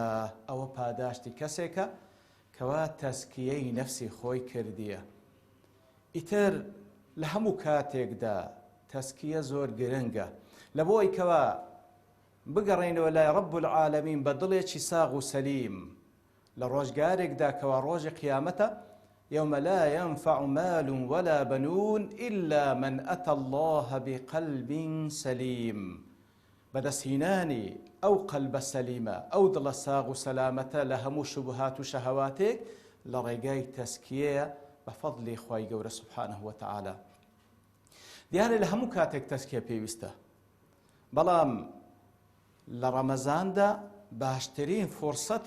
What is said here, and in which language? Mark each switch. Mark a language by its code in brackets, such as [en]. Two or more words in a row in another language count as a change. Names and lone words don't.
[ckb] ئەوە پاداشتی کەسێکە کەوا تەسکیەی نەفسی خۆی کردیە. ئیتر لە هەموو کاتێکدا تەسکیە زۆر گرنگە، لە بۆی کەوا بگەڕێنەوە لای ڕەب العالەمین بە دڵێکی ساغ و سەلیم لە ڕۆژگارێکدا کەوا ڕۆژی قیامەتە، [ar] يوم لا ينفع مال ولا بنون إلا من أتى الله بقلب سليم. [ckb] بەدەستهێنانی ئەو قەلبە سەلیمە، ئەو دڵە ساغ و سەلامەتە لە هەموو شوبهات و شەهەواتێک لە ڕێگای تەسکیەیە بە فەضلی خوای گەورە [ar] سوبحانەهو وتەعالا. [ckb] دیارە لە هەموو کاتێک تەسکیە پێویستە، بەڵام لە ڕەمەزاندا باشترین فورسەتە.